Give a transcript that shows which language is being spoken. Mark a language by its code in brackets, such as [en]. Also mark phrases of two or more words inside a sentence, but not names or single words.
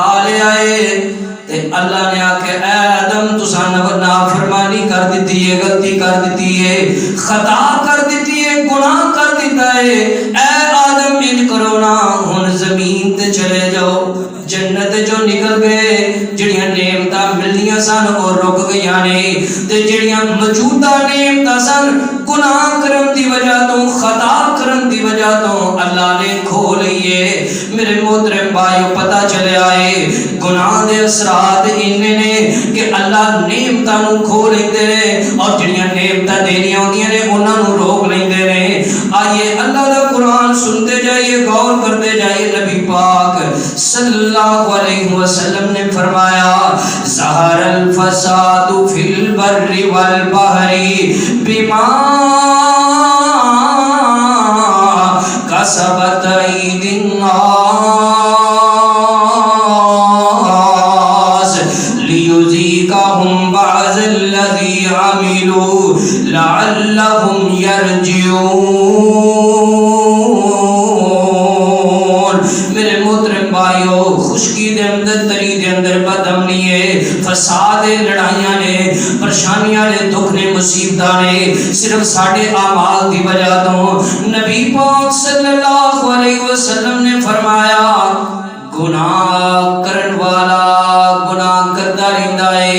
[pa] لیا ہے تے اللہ نے آکھے اے آدم تساں نافرمانی کر دیتی ہے غلطی کر دیتی ہے خطا کر دیتی ہے گناہ کر دیتا ہے اے آدم انج کرو نا ہن زمین تے چلے جاؤ جنت جو نکل گئے جڑیاں نعمتاں ملنیاں سن اور رک گئیاں نے تے جڑیاں موجودہ نعمتاں سن گناہ کرن دی وجہ تو خطا کرن دی وجہ تو اللہ نے کھو لئیے میرے محترم بھائیو پتہ چلے آئے گناہ دے اثرات انہیں نے کہ اللہ نعمتاں نو کھو لیندے نے اور جڑیاں نعمتاں دینیاں ہوندیاں نے انہاں نو روک لیندے نے آئیے اللہ دا قرآن سنتے جائیے غور کرتے جائیے نبی پاک [ar] صلی اللہ علیہ وسلم [pa] نے فرمایا [ar] ظہر الفساد فی البر والبحر بما کسبت ایدی الناس لیذیقہم بعض الذی عملوا لعلہم یرجعون [pa] میرے محترم بھائیو خشکی دے اندر تری دے اندر بدامنی ہے فساد لڑائیاں نے پریشانیاں نے دکھ نے مصیبتاں نے صرف ساڑھے اعمال دی وجہ تو نبی پاک [ar] صلی اللہ علیہ وسلم [pa] نے فرمایا گناہ کرن والا گناہ کرتا رہندا ہے